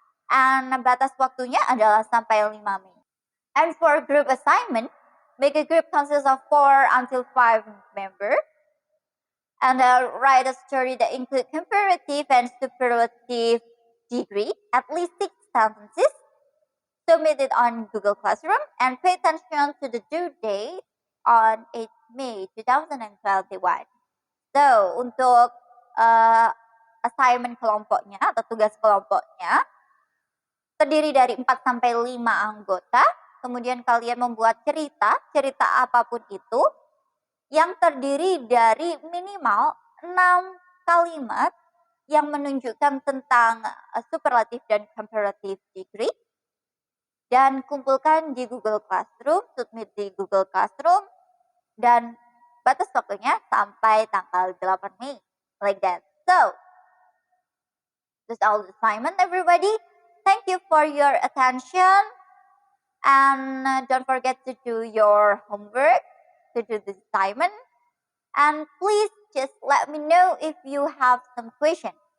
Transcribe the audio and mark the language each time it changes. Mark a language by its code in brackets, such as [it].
[id] And batas waktunya adalah sampai 5 Mei. [en] And for group assignment, make a group consist of 4 until 5 members. And write a story that includes comparative and superlative degree, at least 6 sentences. Submit it on Google Classroom and pay attention to the due date on 8 May 2021. [id] So, untuk assignment kelompoknya atau tugas kelompoknya, terdiri dari 4-5 anggota, kemudian kalian membuat cerita apapun itu, yang terdiri dari minimal 6 kalimat yang menunjukkan tentang superlative dan comparative degree, dan kumpulkan di Google Classroom, submit di Google Classroom, dan batas waktunya sampai tanggal 8 Mei, [en] like that. So, that's all the assignment, everybody. Thank you for your attention, and don't forget to do your homework, to do the assignment, and please just let me know if you have some questions.